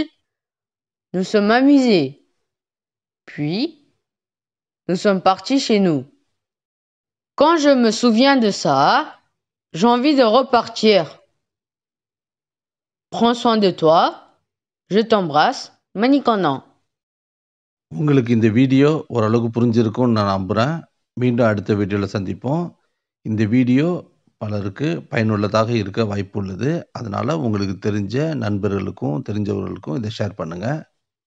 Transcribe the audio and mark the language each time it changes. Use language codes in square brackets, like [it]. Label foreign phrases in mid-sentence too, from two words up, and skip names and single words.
[fr] Nous sommes amusés. Puis, nous sommes partis chez nous. Quand je me souviens de ça, j'ai envie de repartir. Prends soin de toi. Je t'embrasse, [ta] மணிகண்டன். உங்களுக்கு இந்த வீடியோ ஓரளவுக்கு புரிஞ்சிருக்கும்னு நான் நம்புறேன். மீண்டும் அடுத்த வீடியோவில் சந்திப்போம். இந்த வீடியோ பலருக்கு பயனுள்ளதாக இருக்க வாய்ப்பு உள்ளது. அதனால உங்களுக்கு தெரிஞ்ச நண்பர்களுக்கும் தெரிஞ்சவர்களுக்கும் இதை ஷேர் பண்ணுங்க.